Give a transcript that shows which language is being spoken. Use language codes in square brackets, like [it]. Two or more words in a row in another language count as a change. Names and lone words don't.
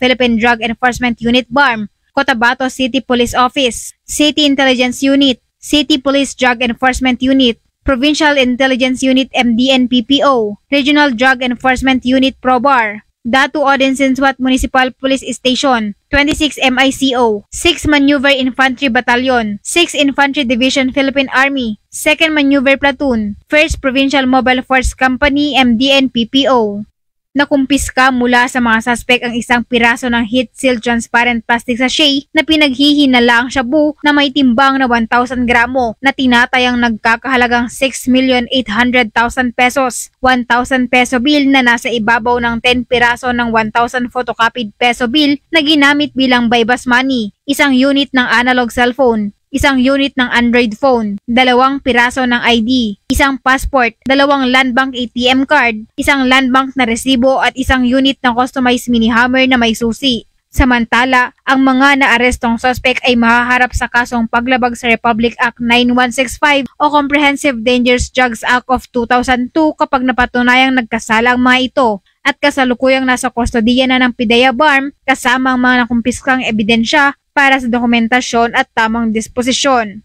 [tl] Philippine Drug Enforcement Unit BARM, Cotabato City Police Office, City Intelligence Unit, City Police Drug Enforcement Unit, Provincial Intelligence Unit MDN-PPO, Regional Drug Enforcement Unit PROBAR, Datu Odinsensuat Municipal Police Station, 26 MICO, 6 Maneuver Infantry Battalion, 6 Infantry Division Philippine Army, 2nd Maneuver Platoon, 1st Provincial Mobile Force Company MDN-PPO. Nakumpiska mula sa mga suspek ang isang piraso ng [en] heat-sealed transparent plastic sachet [tl] na pinaghihinala ang shabu na may timbang na 1,000 gramo na tinatayang nagkakahalagang 6,800,000 pesos, 1,000 peso bill na nasa ibabaw ng 10 piraso ng 1,000 photocopied peso bill na ginamit bilang [en] buy-bust money, [tl] isang unit ng [en] analog cellphone, [tl] isang unit ng [en] Android phone, [tl] 2 piraso ng ID, isang passport, 2 land bank [en] ATM card, [tl] isang land bank na resibo at isang unit ng [en] customized mini hammer [tl] na may susi. Samantala, ang mga naarestong suspect ay mahaharap sa kasong paglabag sa Republic Act 9165 o Comprehensive Dangerous Drugs Act of 2002 kapag napatunayang nagkasala ang mga ito at kasalukuyang nasa kustodiya na ng PIDEA BARM kasama ang mga nakumpiskang ebidensya para sa dokumentasyon at tamang disposisyon.